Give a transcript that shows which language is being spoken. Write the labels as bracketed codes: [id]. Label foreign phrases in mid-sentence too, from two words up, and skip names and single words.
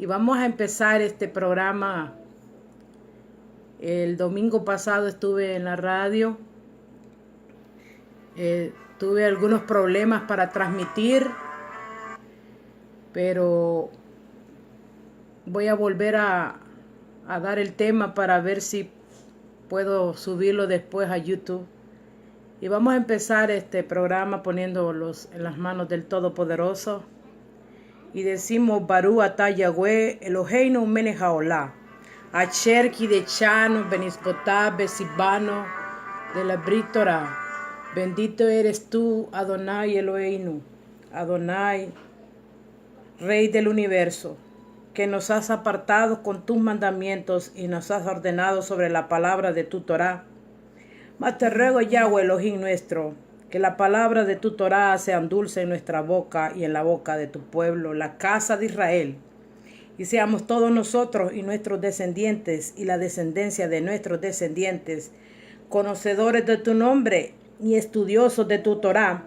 [es] y vamos a empezar este programa. El domingo pasado estuve en la radio, tuve algunos problemas para transmitir, pero voy a volver a dar el tema para ver si puedo subirlo después a YouTube. Y vamos a empezar este programa poniéndolos en las manos del Todopoderoso. Y decimos, [he] ברוך אתה יהוה, אלוהינו מלך העולם, אשר קידשנו במצוותיו וציוונו [es] de la [he] ברית תורה. [es] Bendito eres tú, [he] אדוני אלוהינו, אדוני, [es] Rey del universo, que nos has apartado con tus mandamientos y nos has ordenado sobre la palabra de tu Torah. Mas te ruego, Yahweh Elohim nuestro, que la palabra de tu Torah sea dulce en nuestra boca y en la boca de tu pueblo, la casa de Israel, y seamos todos nosotros y nuestros descendientes y la descendencia de nuestros descendientes, conocedores de tu nombre y estudiosos de tu Torah.